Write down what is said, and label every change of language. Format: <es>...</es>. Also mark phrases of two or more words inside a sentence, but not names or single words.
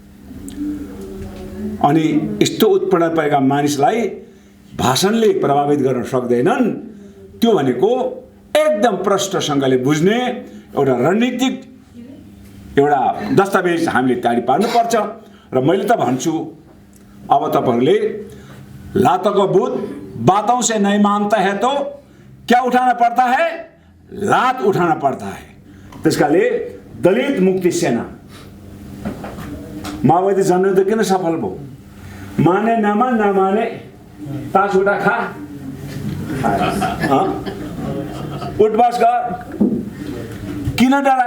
<ne>अनि यस्तो उत्पीडन परेका मानिसलाई भाषणले प्रभावित गर्न सक्दैनन्। त्यो भनेको एकदम प्रष्टसँगले बुझ्ने एउटा रणनीतिक एउटा दस्तावेज हामीले तयारी पार्नुपर्छ। र मैले त भन्छु, अब तपाईहरूले</ne> <hi>लातों को भूत बातों से नहीं मानता है तो क्या उठाना पड़ता है? लात उठाना पड़ता है।</hi> <ne>त्यसकाले दलित मुक्ति सेना माओवादी जनयुद्ध किन सफल भयो? माने नमान, नमाने तास उठा खा, उठबस गर, किन डरा?</ne>